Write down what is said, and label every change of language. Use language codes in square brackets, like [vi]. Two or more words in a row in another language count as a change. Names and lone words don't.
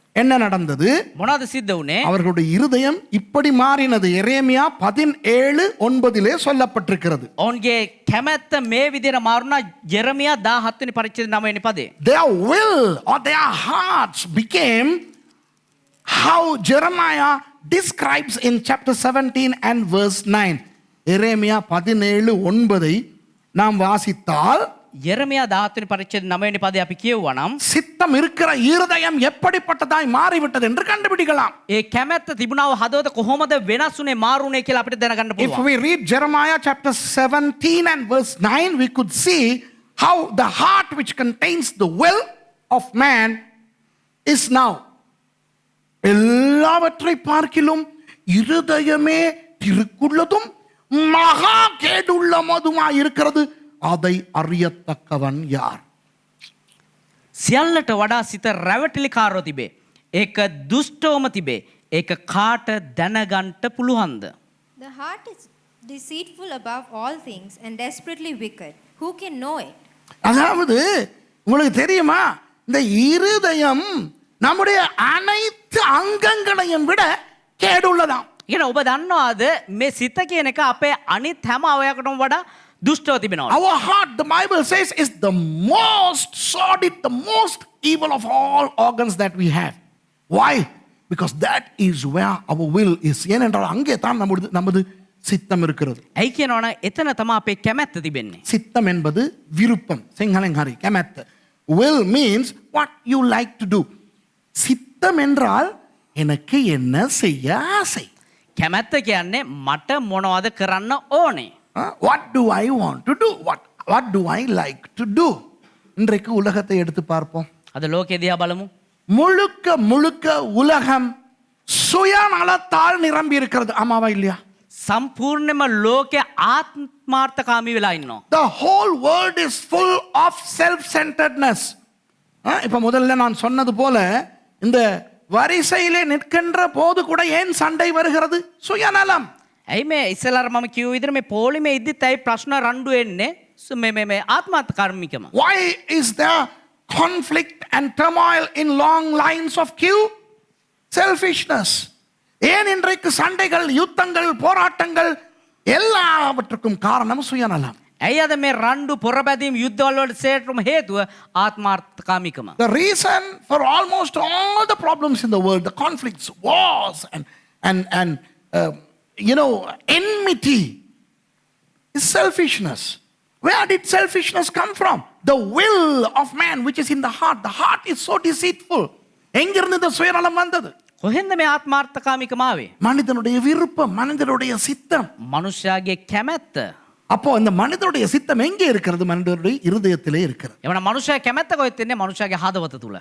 [ta] என்ன நடந்தது? [si] මොනවද සිද්ධ වුනේ? [ta] அவர்களுடைய இருதயம் இப்படி மாறினது. எரேமியா 17:9 சொல்லப்பட்டிருக்கிறது. [si] ඔවුන්ගේ කැමැත්ත මේ විදිහට මාරුණා. යෙරමියා 17 වෙනි පරිච්ඡේද 9 වෙනි පදේ. [en] Their will or their hearts became how Jeremiah describes in chapter 17 and verse 9. [ta] எரேமியா 17:9 நாம் வாசித்தால் [si] යෙරමියා 17 වෙනි පරිච්ඡේද 9 වෙනි පදේ අපි කියවුවා නම් [ta] சித்தம் இருக்கிற இருதயம் எப்படிப்பட்டதாய் மாறிவிட்டது என்று கண்டுபிடிக்கலாம். [si] ඒ කැමැත්ත තිබුණාව හදවත කොහොමද වෙනස් වුනේ මාරුනේ කියලා අපිට දැනගන්න If පුළුවන්. [en] we read Jeremiah chapter 17 and verse 9, we could see how the heart which contains the will of man is now. [ta] எல்லாவற்றை பார்க்கிலும் இருதயமே திருக்குள்ளதும் மகா கேடுள்ளதுமாய் இருக்கிறது. அதை அறியத்தக்கவன் யார்? [si] සියල්ලට වඩා සිත රැවටිලිකාරව තිබේ. ඒක දුෂ්ටවම තිබේ. ඒක කාට දැනගන්න පුළුවන්ද? [en] The heart is deceitful above all things and desperately wicked. Who can know it? [ta] அதாவது உங்களுக்கு தெரியுமா, இந்த இருதயம் நம்முடைய அனைத்து அங்கங்களையும் விட கேடுள்ளதாம். [si] කියන ඔබ දන්නවාද මේ සිත කියන එක අපේ අනිත් හැම අවයවයකටම වඩා දුෂ්ටව තිබෙනවා. [en] Our heart, the Bible says, is the most sordid, the most evil of all organs that we have. Why? Because that is where our will is. [ta] ஏனென்றால் அங்கே தான் நமது சித்தம் இருக்கிறது. [si] ඇයි කියනවනම් එතන තමයි අපේ කැමැත්ත තිබෙන්නේ. [ta] சித்தம் என்பது விருப்பம். [si] සිංහලෙන් හරි කැමැත්ත. [en] Will means what you like to do. [ta] சித்தம் என்றால் எனக்கு என்ன செய்ய ஆசை. [si] කැමැත්ත කියන්නේ මට මොනවද කරන්න ඕනේ. [en] What do I want to do? What do I like to do? [ta] இன்றைக்கு உலகத்தை எடுத்து பார்ப்போம். [si] අද ලෝකෙ දිහා බලමු. [ta] முழுக்க முழுக்க உலகம் சுயநலத்தால் நிரம்பி இருக்கிறது. ஆமாவா இல்லையா? [si] සම්පූර්ණයෙන්ම ලෝකෙ ආත්මාර්ථකාමී වෙලා ඉන්නවා. [en] The whole world is full of self-centeredness. [ta] இப்ப முதல்ல நான் சொன்னது போல இந்த வரிசையிலே நிற்கின்ற போது கூட ஏன் சண்டை வருகிறது? சுயநலம். [si] ඇයි මේ ඉස්සෙල්ලාර මම කිව්ව විදිහට මේ පොලිමේ ඉද්දිත් ඇයි ප්‍රශ්න රණ්ඩු වෙන්නේ? මේ ආත්මාර්ථකාමීකම. [en] Why is there conflict and turmoil in long lines of queue? Selfishness. [ta] ஏன் இன்றைக்கு சண்டைகள், யுத்தங்கள், போராட்டங்கள் எல்லாவற்றுக்கும் காரணம் சுயநலம். [si] ඇයි අද මේ රණ්ඩු පොරබැදීම් යුද්ධවල වලට සේටම හේතුව ආත්මාර්ථකාමීකම. [en] The reason for almost all the problems in the world, the conflicts, wars and enmity is selfishness. Where did selfishness come from? The will of man which is in the heart. The heart is so deceitful. [ta] எங்கிருந்து இந்த சுயநலம் வந்தது? [si] කොහෙන්ද මේ ආත්මාර්ථකාමීකම ආවේ? [ta] மனிதனுடைய விருப்பம், மனிதனுடைய சித்தம். [si] මනුෂ්‍යයාගේ කැමැත්ත. [ta] அப்போ இந்த மனிதனுடைய சித்தம் எங்கே இருக்கிறது? மனிதனுடைய இருதயத்திலே இருக்கிறது. [si] එවනම් මනුෂ්‍යයා කැමැත්ත කොහෙද තියෙන්නේ? මනුෂ්‍යයාගේ හදවත තුල.